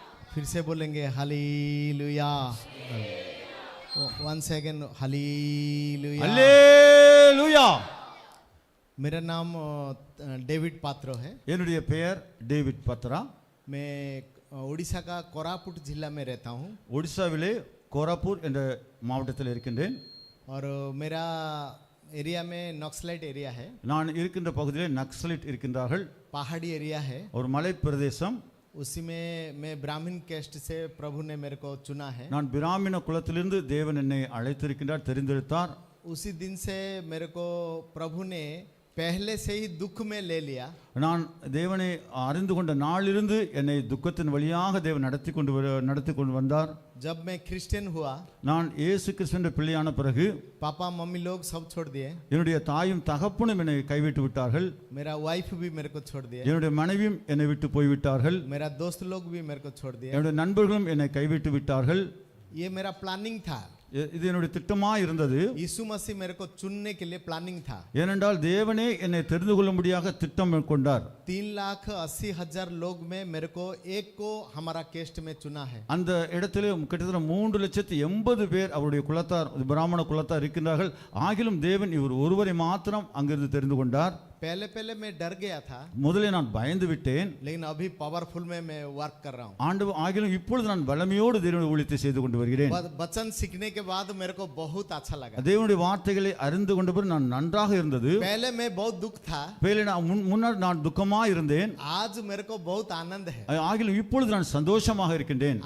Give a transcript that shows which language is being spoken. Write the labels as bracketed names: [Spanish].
[Hindi] फिर से बोलेंगे हालेलुया। [English] One second, hallelujah. [Tamil] அல்லேலூயா. [Hindi] मेरा नाम डेविड पात्र है। [Tamil] என்னுடைய பெயர் டேவிட் பத்ரா. [Hindi] मैं उड़ीसा का कोरापुट जिला में रहता हूँ [Tamil] ஒடிசாவிலே கோராப்பூர் என்ற மாவட்டத்தில் இருக்கின்றேன். [Hindi] और मेरा एरिया में नक्सलाइट एरिया है, [Tamil] நான் இருக்கின்ற பகுதியிலே நக்சலைட் இருக்கின்றார்கள். [Hindi] पहाड़ी एरिया है। [Tamil] ஒரு மலை பிரதேசம். [Hindi] उसी में मैं ब्राह्मण कैस्ट से प्रभु ने मेरे को चुना है। [Tamil] நான் பிராமண குலத்திலிருந்து தேவன் என்னை அழைத்திருக்கின்றார், தெரிந்தெடுத்தார். [Hindi] उसी दिन से मेरे को प्रभु ने पहले से ही दुख में ले लिया। [Tamil] நான் தேவனை அறிந்து கொண்ட நாளிலிருந்து என்னை துக்கத்தின் வழியாக தேவன் நடத்தி கொண்டு வந்தார். [Hindi] जब मैं क्रिश्चियन हुआ, [Tamil] நான் இயேசு கிறிஸ்துவின் பிள்ளையான பிறகு [Hindi] पापा मम्मी लोग सब छोड़ दिए, [Tamil] என்னுடைய தாயும் தகப்பனும் என்னை கைவிட்டு விட்டார்கள். [Hindi] मेरा वाइफ भी मेरे को छोड़ दिए, [Tamil] என்னுடைய மனைவியும் என்னை விட்டு போய்விட்டார்கள். [Hindi] मेरा दोस्त लोग भी मेरे को छोड़ दिए। [Tamil] என்னுடைய நண்பர்களும் என்னை கைவிட்டு விட்டார்கள். [Hindi] ये मेरा प्लानिंग था। [Tamil] இது என்னுடைய திட்டமாக இருந்தது. [Hindi] यीशु मसीह मेरे को चुनने के लिए प्लानिंग था। [Tamil] ஏனென்றால் தேவனே என்னை தெரிந்து கொள்ளும்படியாக திட்டம் கொண்டார். [Hindi] 3,80,000 लोग में मेरे को एक को हमारा केस्ट में चुना है। [Tamil] அந்த இடத்திலே கிட்டத்தட்ட 3,80,000 பேர் அவருடைய குலத்தார், பிராமண குலத்தார் இருக்கின்றார்கள். ஆகிலும் தேவன் இவர் ஒருவரை மாத்திரம் அங்கிருந்து தெரிந்து கொண்டார். [Hindi] पहले पहले मैं डर गया था, [Tamil] முதலில் நான் பயந்து விட்டேன். [Hindi] लेकिन अभी पावरफुल में मैं वर्क कर रहा हूँ। [Tamil] ஆண்டவர் ஆகிலும் இப்பொழுது நான் வல்லமையோடு தேவனுடைய ஊழியத்தை செய்து கொண்டு வருகிறேன். [Hindi] वचन सीखने के बाद मेरे को बहुत अच्छा लगा। [Tamil] தேவனுடைய வார்த்தைகளை அறிந்து கொண்ட பிறகு நான் நன்றாக இருந்தது. [Hindi] पहले मैं बहुत दुख था, [Tamil] முன்னால் நான் துக்கமாக இருந்தேன். [Hindi] आज मेरे को बहुत आनंद है। [Tamil] ஆகிலும் இப்பொழுது நான் சந்தோஷமாக இருக்கின்றேன்.